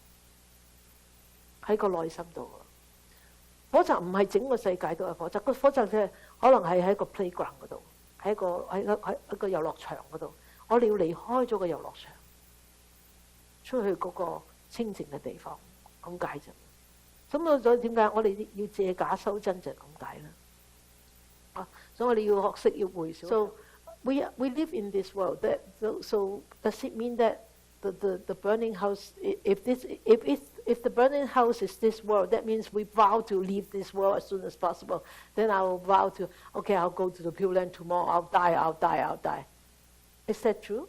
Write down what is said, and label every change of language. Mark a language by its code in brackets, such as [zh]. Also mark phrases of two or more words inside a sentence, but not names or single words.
[yue] 喺個內心度啊！火宅唔係整個世界都係火宅，個火宅嘅可能係喺個 playground 嗰度，喺一個遊樂場嗰度，我哋要離開咗個遊樂場。出去嗰個清靜嘅地方，咁解啫。咁所以點解我哋要借假修真就係咁解啦。所以我哋要學識要回想。 [en] So we live in this world. So does it mean that the burning house? If the burning house is this world, that means we vow to leave this world as soon as possible. Then I will vow to, okay, I'll go to the Pure Land tomorrow. I'll die. Is that true?